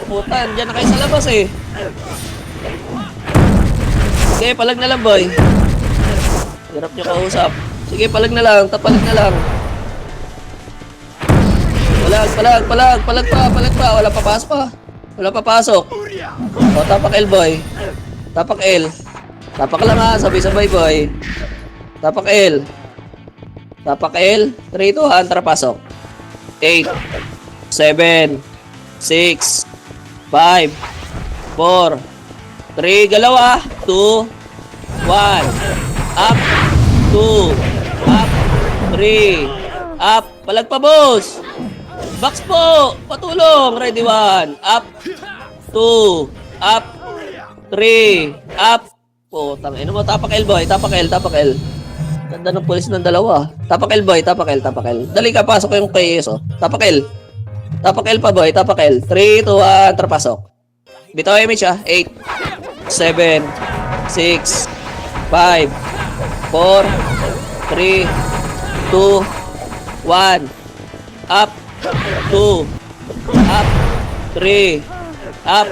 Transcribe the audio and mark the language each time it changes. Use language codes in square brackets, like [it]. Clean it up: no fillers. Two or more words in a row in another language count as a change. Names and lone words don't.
[tl] Putan, dyan na kayo sa labas Okay, palag na lang boy. Hirap nyo kausap. Sige, palag na lang, tapalag na lang. Palag pa. Wala papasok. Tapak L boy. Tapak L. Tapak lang sabay-sabay boy. Tapak L. 3, 2, 1, tara pasok. 8, 7, 6, 5, 4, 3, galaw 2, 1, up, 2, up, 3, up, palag pa boss. Box po, patulong, ready 1, up, 2, up, 3, up, Putang ina mo, tapak L boy, tapak L, tapak L. Ganda ng pulis ng dalawa. Tapak L boy, tapak L, tapak L. Dali ka, pasok yung KS oh. Tapak L. Tapak L pa boy, tapak L. 3, 2, 1, trapasok. Bitaw image ah. 8, 7, 6, 5, 4, 3, 2, 1. Up, 2, up, 3, up.